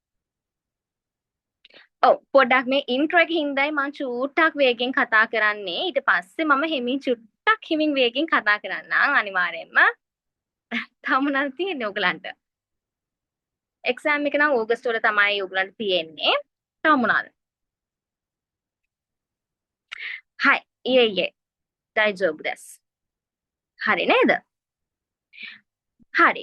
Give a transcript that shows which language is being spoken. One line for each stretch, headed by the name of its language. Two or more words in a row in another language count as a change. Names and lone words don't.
Sinhala: ඔව් පොඩ්ඩක් මේ ඉන්ට්‍රෝ එක හින්දායි මම චූට්ටක් වේගෙන් කතා කරන්නේ. ඊට පස්සේ මම හිමින් චුට්ටක් හිමින් වේගෙන් කතා කරන්නම් අනිවාර්යෙන්ම. තමුණල් තියෙන්නේ ඕගලන්ට. එක්සෑම් එක නම් ඕගස්ට් වල තමයි ඕගලන්ට තියෙන්නේ. තමුණල්.
Japanese: はい、いえいえ、大丈夫です。
Sinhala: හරි නේද? හරි.